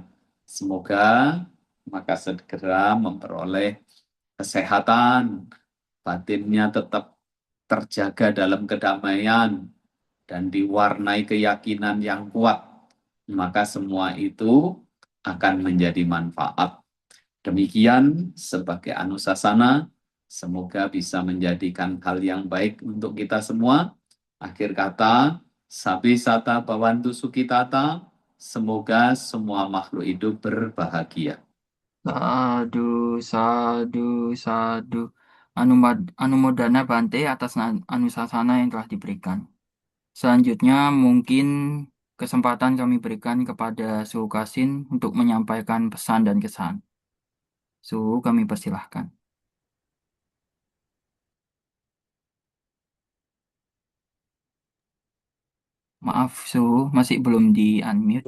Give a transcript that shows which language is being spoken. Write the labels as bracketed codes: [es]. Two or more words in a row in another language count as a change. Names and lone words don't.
[id] Semoga maka segera memperoleh kesehatan, batinnya tetap terjaga dalam kedamaian dan diwarnai keyakinan yang kuat. Maka semua itu akan menjadi manfaat. Demikian sebagai anusasana, semoga bisa menjadikan hal yang baik untuk kita semua. Akhir kata, [pi] sabi sata bawantu sukitata, [id] semoga semua makhluk hidup berbahagia. [pi] Sadu, sadu, sadu. Anumodana Bante [id] atas anusasana yang telah diberikan. Selanjutnya mungkin kesempatan kami berikan kepada Suhu Kasin untuk menyampaikan pesan dan kesan. Suhu kami persilahkan. Maaf Suhu, masih belum di unmute.